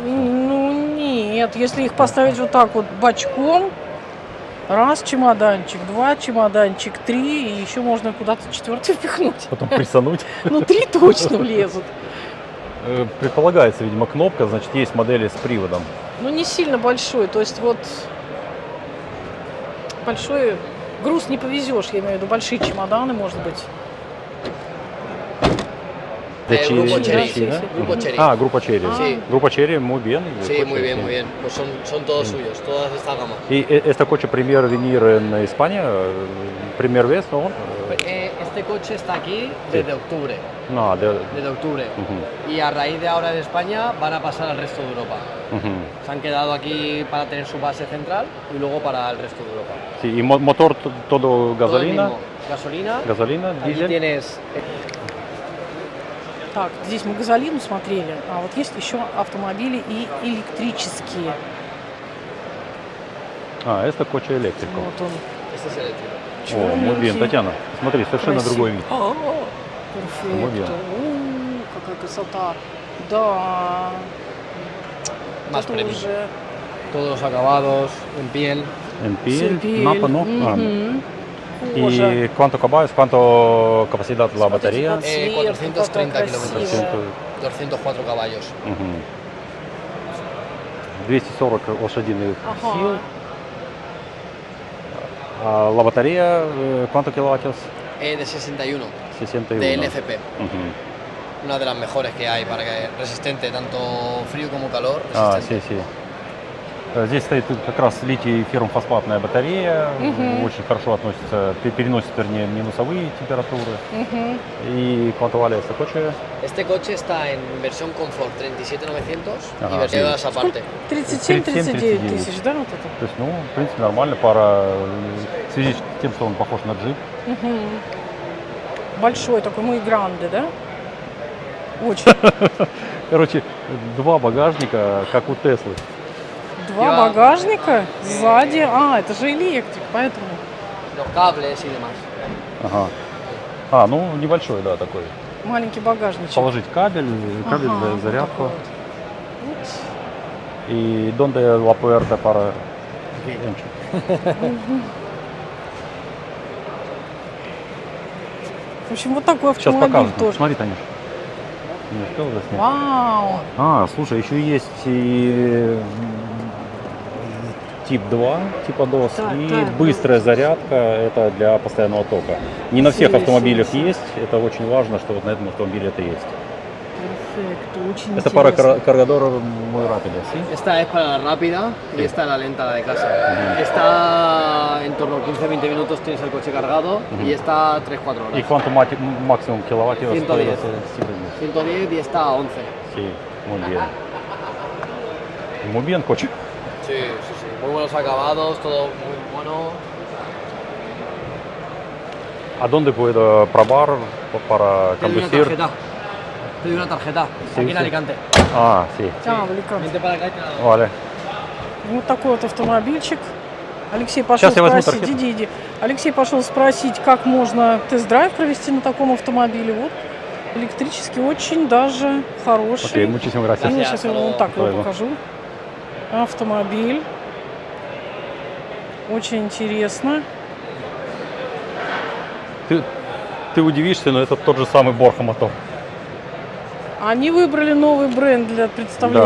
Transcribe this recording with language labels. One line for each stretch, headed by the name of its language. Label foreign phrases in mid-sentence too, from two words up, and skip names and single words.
Russian: Ну, нет, если их поставить вот так вот бочком, раз чемоданчик, два чемоданчик, три, и еще можно куда-то четвертый впихнуть. Потом присануть. Ну, три точно влезут. Предполагается, видимо, кнопка, значит, есть модели с приводом. Ну, не сильно большой, то есть вот большой груз не повезешь, я имею в виду большие чемоданы, может быть.
Spanish: Grupo Sí, Chery. sí, sí. Grupo Chery.
Russian: А, группа Черри.
Spanish: Sí.
Russian: Группа Черри,
Spanish: muy bien. Sí, muy bien, muy bien. Pues son todos suyos, toda esta gama. Y este coche premier venir en España, primer vez, ¿no? Este coche está aquí desde octubre. No, Desde octubre. Y a raíz de ahora en España van a pasar al resto de Europa. Se han quedado aquí para tener su base central y luego para el resto de Europa. Sí, y motor todo Todo el gasolina, mismo. Gasolina. gasolina, Aquí
Russian: дизель.
Spanish: tienes
Russian: Так, здесь мы газолину смотрели, а вот есть еще автомобили и электрические. А, это
Spanish: coche eléctrico.
Russian: Вот он.
Spanish: este es eléctrico. О, muy bien,
Russian: Черненький. Татьяна, смотри, совершенно Красиво. другой вид.
Spanish: Перфекто. bien.
Russian: Какая красота. Да.
Spanish: Más
Russian: Это
Spanish: premium.
Russian: уже
Spanish: Todos los acabados en piel. En piel, пель. mapa, ¿no? Ah,
Russian: Мгм. Кожа.
Spanish: ¿Y cuánto caballos, cuánto capacidad la
Russian: Смотрите,
Spanish: batería?
Russian: на цвет,
Spanish: 430
Russian: какая
Spanish: kilómetros.
Russian: красивая.
Spanish: 204 caballos.
Russian: Мгм. 240 лошадиных Ага. сил.
Spanish: А la batería, ¿cuánto kilovatios? De 61. 61. De LFP.
Russian: Мгм.
Spanish: Una de las mejores que hay para que resistente tanto frío como calor.
Russian: А,
Spanish: Resistente. си.
Russian: Здесь стоит как раз литий ферромфосфатная батарея, Мгм. очень хорошо относится, переносит, вернее, минусовые температуры. Мгм.
Spanish: И ¿cuánto vale este coche? Este coche está en versión Comfort 37.900 y
Russian: Ага,
Spanish: versiones aparte.
Russian: 37-39 37-39 тысяч, да, вот это? То есть, ну, в принципе, нормально, пара, в связи с тем, что он похож на джип. Мгм. Большой такой,
Spanish: muy grande,
Russian: да? Очень. Короче, два багажника, как у Теслы. Два Я- багажника сзади. А, это же электрик, поэтому.
Spanish: Los cables y demás.
Russian: Ага. А, ну небольшой, да, такой. Маленький багажничек. Положить кабель Ага, для вот зарядку. такой вот.
Spanish: И donde la puerta para...
Russian: В общем, вот такой Сейчас автомобиль покажем. тоже. Смотри, Танюш. Не успел заснять? Вау! А, слушай, еще есть и тип 2, типа DOS, Так, и так. быстрая зарядка, это для постоянного тока. Не на всех
Spanish: Си,
Russian: автомобилях
Spanish: sí, sí.
Russian: есть, это очень важно, что вот на этом автомобиле это есть. Перфекто, очень Это пара интересно.
Spanish: Cargador muy rápida, ¿sí? Esta es para la rápida y esta es la lenta, la de casa. Esta en torno a 15-20 minutos tienes el coche cargado y esta 3-4
Russian: И
Spanish: horas.
Russian: cuánto максимум киловатт 110. 110.
Spanish: 110 y esta a 11. Sí, muy bien. Muy bien, coche. Sí, sí, sí. Muy buenos acabados, todo muy bueno. ¿A dónde puedo probar para Te doy una conducir? tarjeta. Te doy una tarjeta. Sí, Aquí en sí. Alicante. А, sí.
Russian: А, в Аликанте.
Spanish: Vente para acá y te la doy. Vale.
Russian: Вот такой вот автомобильчик. Алексей пошел Сейчас я возьму спросить, тархету. иди. Алексей пошел спросить, как можно тест-драйв провести на таком автомобиле. Вот электрический, очень даже хороший. Окей,
Spanish: muchísimas gracias.
Russian: Ну, сейчас я вам вот так его Правильно. покажу. Автомобиль. Очень интересно. Ты удивишься, но это тот же самый Борха мотор. Они выбрали новый бренд для представления,